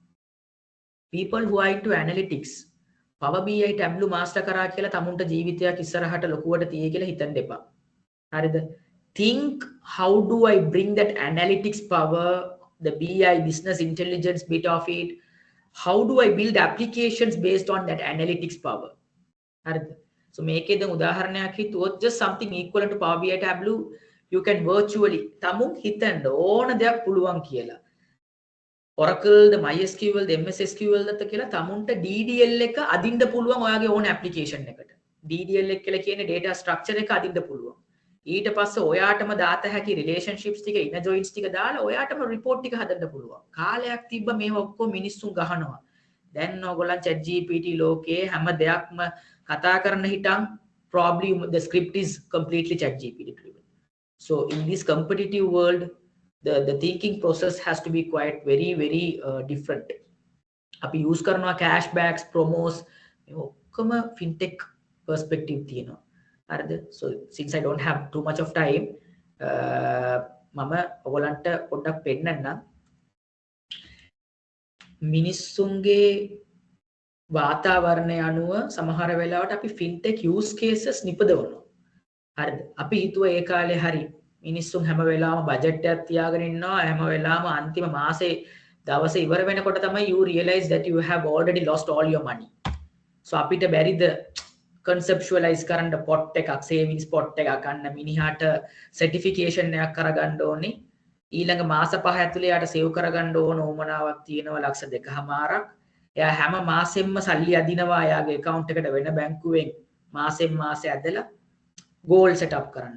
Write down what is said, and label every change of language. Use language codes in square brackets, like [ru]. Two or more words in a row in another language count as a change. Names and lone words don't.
[en] People who are into analytics, Power BI Tableau master [si] කරා කියලා තමුන්ට ජීවිතයක් ඉස්සරහට ලොකුවට තියේ කියලා හිතන්න එපා. හරිද? [en] Think how do I bring that analytics power, the BI business intelligence bit of it, how do I build applications based on that analytics power? [si] හරිද? So මේකේ දැන් උදාහරණයක් හිතුවොත් [en] just something equivalent to Power BI Tableau you can virtually [si] තමුන් හිතන්න ඕන දෙයක් පුළුවන් කියලා. Oracle, the MySQL, the MS SQL දත්ත කියලා තමුන්ට DDL එක අදින්න පුළුවන් ඔයාගේ ඕන application එකට. DDL එක කියලා කියන්නේ [en] data structure [si] එක අදින්න පුළුවන්. ඊට පස්සේ ඔයාටම දාත හැකි relationships ටික [en] inner joins [si] ටික දාලා ඔයාටම report ටික හදන්න පුළුවන්. කාලයක් තිබ්බ මේව ඔක්කොම මිනිස්සුන් ගහනවා. දැන් ඕගොල්ලන් ChatGPT ලෝකේ හැම දෙයක්ම කතා කරන්න හිටන් [en] probably the script is completely ChatGPT driven. So in this competitive world the thinking process has to be quite very different. [si] අපි use කරනවා cashbacks, promos මේ ඔක්කොම [en] fintech perspective [si] තියෙනවා. හරිද? [en] So since I don't have too much of time [si] මම ඔයගලන්ට පොඩ්ඩක් පෙන්නන්නම්. මිනිස්සුන්ගේ වාතාවරණය අනුව සමහර වෙලාවට අපි [en] fintech use cases [si] නිපදවනවා. හරිද? අපි හිතුවා ඒ කාලේ හරි මිනිස්සුන් හැම වෙලාවම බජට් එකක් තියාගෙන ඉන්නවා. හැම වෙලාවම අන්තිම මාසේ දවසේ ඉවර වෙනකොට තමයි [en] you realize that you have already lost all your money. [si] So අපිට බැරිද conceptualize කරන්න pot එකක්, [en] savings pot [si] එකක් ගන්න මිනිහාට certification එකක් කරගන්න ඕනේ. ඊළඟ මාස පහ ඇතුලේ යාට save කරගන්න ඕන ඕමනාවක් තියෙනවා ලක්ෂ 2.5ක්. එයා හැම මාසෙම සල්ලි අදිනවා එයාගේ account එකට වෙන බැංකුවෙන් මාසෙන් මාසෙ ඇදලා [en] goal set up [si] කරන්න.